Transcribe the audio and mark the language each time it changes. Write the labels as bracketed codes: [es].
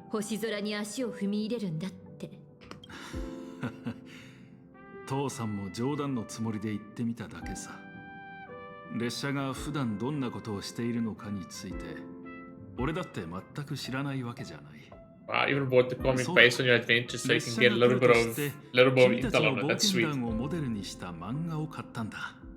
[ja] 星空に足を踏み入れるんだって。父さんも冗談のつもりで言ってみただけさ。列車が普段どんなことをしているのかについて、俺だって全く知らないわけじゃない。 [en] Wow, I even bought the comic based on your adventures so you can get a little bit of intel on it. That's sweet. [ja] をモデルにした漫画を買ったんだ。